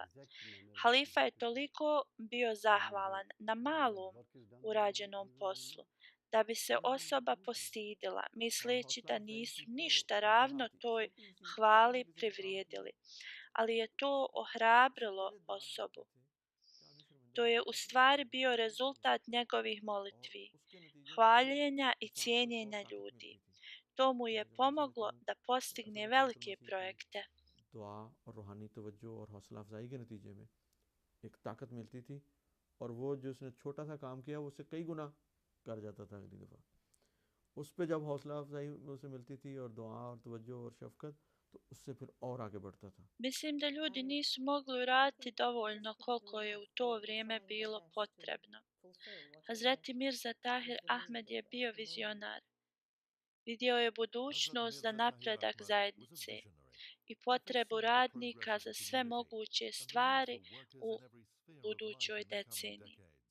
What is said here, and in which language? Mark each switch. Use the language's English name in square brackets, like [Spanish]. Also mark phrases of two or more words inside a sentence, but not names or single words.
[Bosnian] Halifa je toliko bio zahvalan na malom urađenom poslu, da bi se osoba postidila, misleći da nisu ništa ravno toj hvali privrijedili. Ali je to ohrabrilo osobu. To je u stvari bio rezultat njegovih molitvi, hvaljenja i cijenjenja ljudi. To mu je pomoglo da postigne velike projekte. [Urdu] دعا اور روحانی توجہ اور حوصلہ افزائی کے نتیجے میں ایک طاقت ملتی تھی اور وہ جو اس نے چھوٹا سا کام کیا وہ اس سے کئی گنا کر جاتا تھا اگلی دفعہ. اس پہ جب حوصلہ افزائی اسے ملتی تھی اور دعا اور توجہ اور شفقت تو اس سے پھر اور آگے بڑھتا تھا. [Bosnian] Mislim da ljudi nisu mogli uraditi dovoljno koliko je u to vrijeme bilo potrebno. Hazreti Mirza Tahir Ahmed je bio vizionar. Vidio je budućnost za napredak zajednice i potrebu radnika za sve moguće stvari u budućoj deceniji.